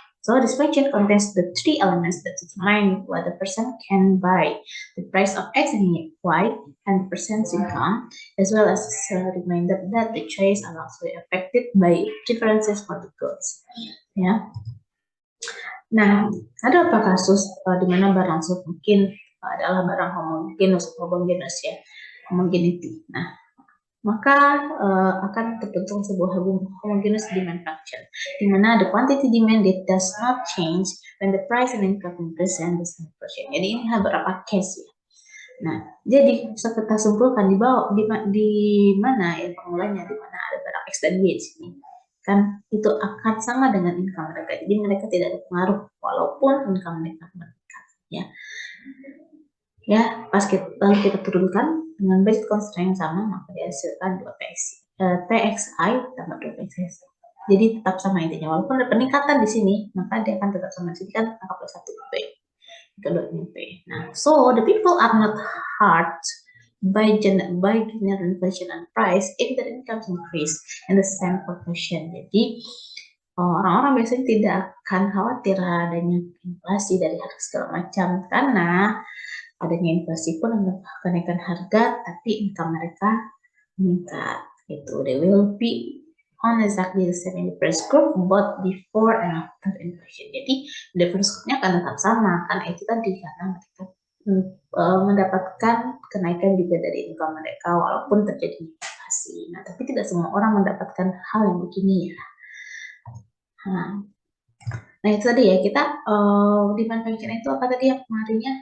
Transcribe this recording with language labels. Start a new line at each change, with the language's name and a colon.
English: So this function contains the three elements that determine what the person can buy: the price of X and Y, and the person's income, as well as a reminder that the choice are also affected by preferences for the goods.
Indonesian: Ya. Nah, ada beberapa kasus di mana barang tersebut mungkin adalah barang homogeneous ya, homogeneity. Nah, maka akan terbentuk sebuah homogeneous demand function, di mana
English: the quantity demand does not change when the price and income represent the same portion.
Indonesian: Jadi ini beberapa case ya. Nah, jadi bisa kita simpulkan di bawah di mana ya formulanya, di mana ada barang X dan Y di sini. Kan itu akan sama dengan income mereka. Jadi mereka tidak ada pengaruh walaupun income mereka meningkat ya. Ya, lalu kita turunkan dengan basic constraint yang sama, maka dihasilkan 2TXI tambah 2TXI. Jadi tetap sama intinya, walaupun ada peningkatan di sini, maka dia akan tetap sama. Jadi kan angka plus 1 P, kedua ini P.
English: Nah, so the people are not hurt by general inflation and price if their income increase in the same proportion.
Indonesian: Jadi orang-orang biasanya tidak akan khawatir adanya inflasi dari harga segala macam, karena adanya inflasi pun ada kenaikan harga, tapi income mereka meningkat.
English: Itu they will be on exactly the same in the first group both before and after inflation.
Indonesian: Jadi
English: the first group-nya
Indonesian: akan tetap sama, karena itu tadi karena mereka mendapatkan kenaikan juga dari income mereka walaupun terjadi inflasi. Nah, tapi tidak semua orang mendapatkan hal yang begini ya. Nah itu tadi ya, kita demand function itu apa tadi yang pengaruhnya?